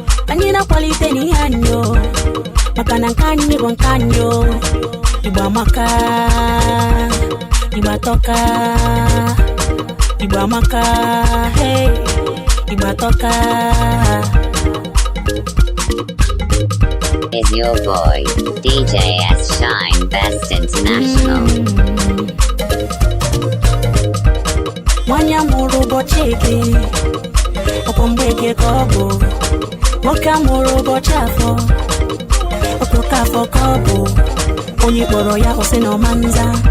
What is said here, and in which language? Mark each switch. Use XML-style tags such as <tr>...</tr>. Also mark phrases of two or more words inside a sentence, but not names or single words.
<ig>Anyị na-akwalite n'ihe anyị o. Maka na nke anyị bụ nke anyị o. Igbo amaka, Igbo atọka, Igbo amaka, hey, Igbo atọka.</ig> <en>Is your boy, D J S Shine Best International. Mm.</en> <ig>Nwanyị a mụrụ ụbọchị Eke, ọkwa mgbe Eke ka ọ bụ. Nwoke a mụrụ ụbọchị Afọ, ọkwa oke Afọ ka ọ bụ. Onye kpọrọ ya, ọ sị na ọ ma nza.</ig>